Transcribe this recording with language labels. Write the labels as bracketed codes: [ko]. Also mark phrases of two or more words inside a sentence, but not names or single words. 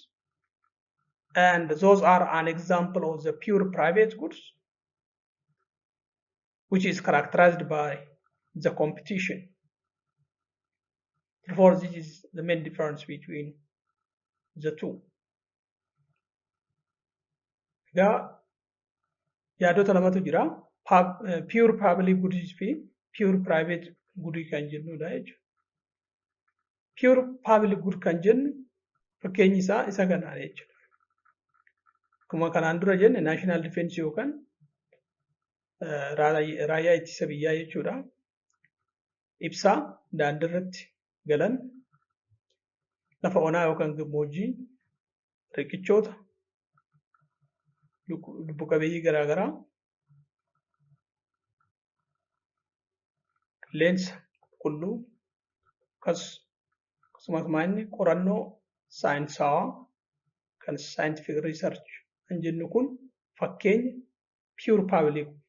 [en] And those are an example of the pure private goods, which is characterized by the competition. Therefore, this is the main difference between the two. [om] Yaadota lamatu jira. [en] Pure public goods [om] fi [en] pure private goods [om] kan jennudha jechuudha. [en] Pure public good [om] kan jennu fakkeenyi isaa isa kanaadha jechuudha. Akkuma kanaan dura jenne [en] national defense [om] yookaan raayyaa ittisa biyyaa jechuudha. Ibsaa daandii irratti galan, lafa onaa yookaan gammoojjii, riqichoota, lubbu qabeeyyii garaagaraa, qilleensa qulqulluu, akkasumas maanni qorannoo saayinsawaa kan [en] scientific research [om] kan jennu kun fakkeenya [en] pure public.